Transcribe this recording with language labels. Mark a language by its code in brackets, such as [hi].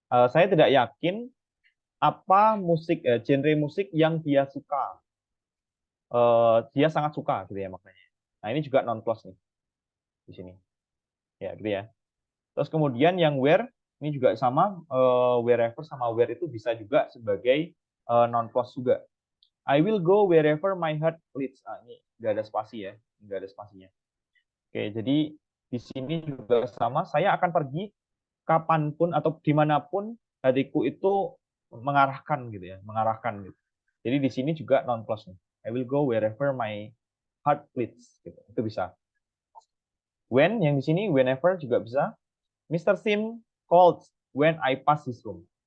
[id] Saya tidak yakin apa genre musik yang dia suka. Dia sangat suka gitu ya maknanya. Nah, ini juga non clause nih di sini. Ya, gitu ya. Terus kemudian yang where ini juga sama, wherever sama where itu bisa juga sebagai non clause juga. [en] I will go wherever my heart leads. [id] Ini nggak ada spasi ya, nggak ada spasinya. Oke, jadi di sini juga sama. Saya akan pergi kapanpun atau dimanapun hatiku itu mengarahkan gitu ya, mengarahkan gitu. Jadi di sini juga non clause nih. [en] I will go wherever my heart leads. [id] Gitu. Itu bisa. When yang di sini whenever juga bisa. [en] Mr. Sim called when I pass his room.